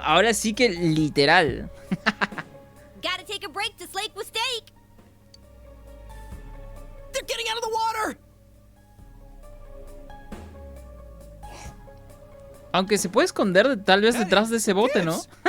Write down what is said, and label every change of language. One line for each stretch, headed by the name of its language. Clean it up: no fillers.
Spanish: Ahora sí que literal.
English: Gotta take a break to slake with steak. They're getting out of the water!
Spanish: Aunque se puede esconder tal vez detrás de ese bote, ¿no?